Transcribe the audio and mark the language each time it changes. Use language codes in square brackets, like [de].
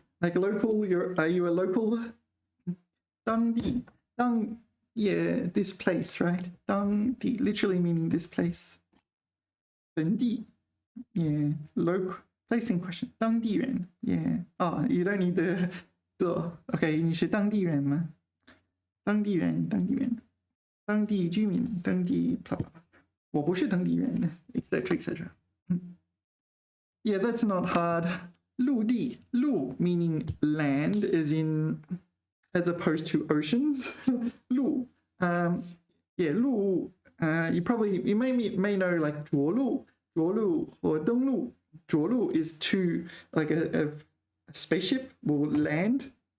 [en] Like local, are you a local? Dang di. Dang, yeah, this place, right? Dang di, literally meaning this place. Ben di, yeah, local, place in question. 当地人, yeah. Oh, you don't need the okay, [zh] 你是当地人吗？当地人，当地人，当地居民，当地 [en] blah blah blah. [zh] 我不是当地人 [en] etc etc. Yeah, that's not hard. 陆地, 陆 meaning land is in as opposed to oceans. 陆 yeah, 陆 you may know like 着陆 or 登陆. 着陆 is to like a spaceship will land.